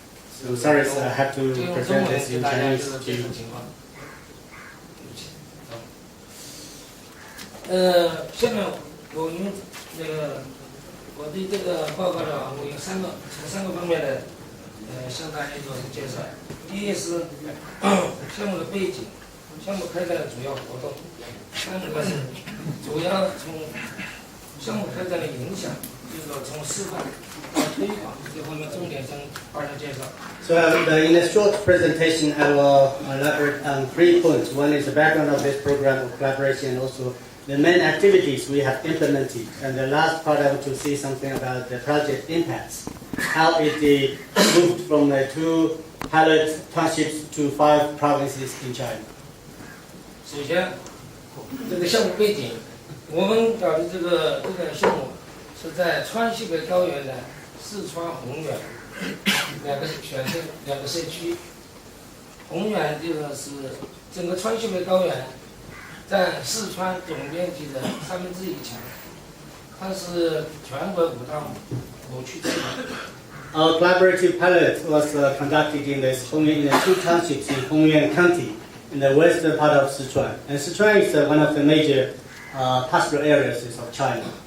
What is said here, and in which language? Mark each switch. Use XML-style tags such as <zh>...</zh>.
<en>So sorry, I have to present this in Chinese to you.</en> <zh>下面我用我对这个报告呢，我用从三个方面的向大家做介绍。第一是项目的背景，项目开展的主要活动；第二个是主要从项目开展的影响，就是说从示范到推广这方面重点向大家介绍。</zh> <en>So in a short presentation, I will elaborate on 3 points. One is the background of this program of collaboration, and also the main activities we have implemented. And the last part, I want to say something about the project impacts, how it moved from 2 pilot townships to 5 provinces in China.</en> <zh>首先，这个项目背景，我们搞的这个项目是在川西北高原的四川宏远2个选择2个社区。宏远就是整个川西北高原占四川总面积的1/3强，它是全国5大某区之一。</zh> <en>Our collaborative pilot was conducted in the 2 townships in Hongyuan County, in the western part of Sichuan. And Sichuan is one of the major pastoral areas of China.</en>